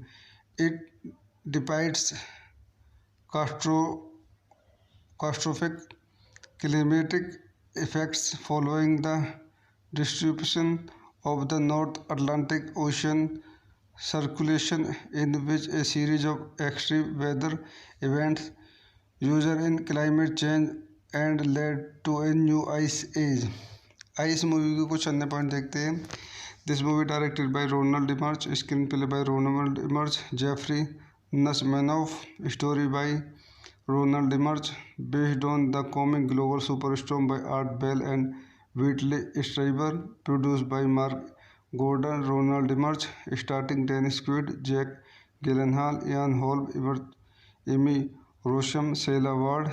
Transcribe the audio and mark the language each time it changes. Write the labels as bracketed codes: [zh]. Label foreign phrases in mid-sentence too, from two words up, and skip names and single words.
[en] It depicts catastrophic climatic effects following the distribution of the North Atlantic Ocean circulation, in which a series of extreme weather events usher in climate change and led to a new ice age. [hi] इस मूवी के कुछ अन्य पॉइंट देखते हैं। [en] This movie directed by Ronald Emmerich, screen play by Ronald Emmerich, Jeffrey Nachmanoff, story by Ronald Emmerich, based on the comic Global Superstorm by Art Bell and Whitley Strieber, produced by Mark Gordon, Ronald Emmerich, starting Dennis Quaid, Jake Gyllenhaal, Ian Holm, Emmy Rossum, Sela Ward.